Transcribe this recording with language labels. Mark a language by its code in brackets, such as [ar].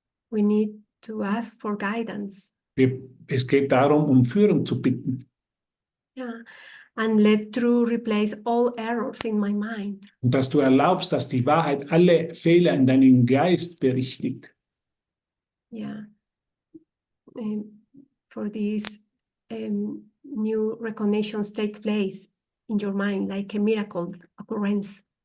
[en] We need to ask for guidance. [de] Es geht darum, um Führung zu bitten. [en] Yeah. And let truth replace all errors in my mind. [de] Und dass du erlaubst, dass die Wahrheit alle Fehler in deinem Geist berichtigt. Yeah. [en] For these new recognitions take place in your mind like a miracle occurrence.